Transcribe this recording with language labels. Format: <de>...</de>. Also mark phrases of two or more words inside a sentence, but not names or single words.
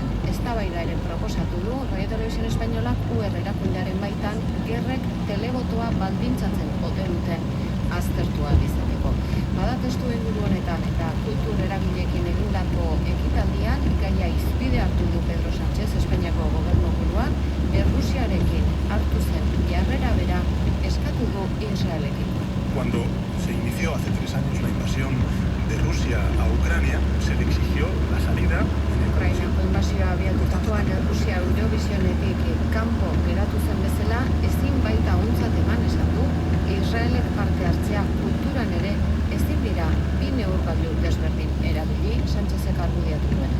<eu>Eztabaidaren proposatu du Radio Televisión Espainolak UR erakundearen baitan gerrek telebotoa baldintzatzen ote duten aztertu ahal izateko. Bada testu inguru honetan eta kultur eragileekin egindako ekitaldian gaia hizpide hartu du Pedro Sánchez Espainiako gobernuburuak Errusiarekin hartu zen jarrera bera eskatu du Israelekin.</eu> <es>Cuando se inició hace 3 años la invasión de Rusia a Ucrania, se le exigió la salida.</es> <eu>Ukrainako inbasioa abiatutakoan Rusia Eurovisionetik kanpo geratu zen bezala ezin baita ontzat eman esan du Israelek parte hartzea kulturan ere ezin dira bi neurgailu desberdin erabili Sánchezek argudiatu duenez.</eu>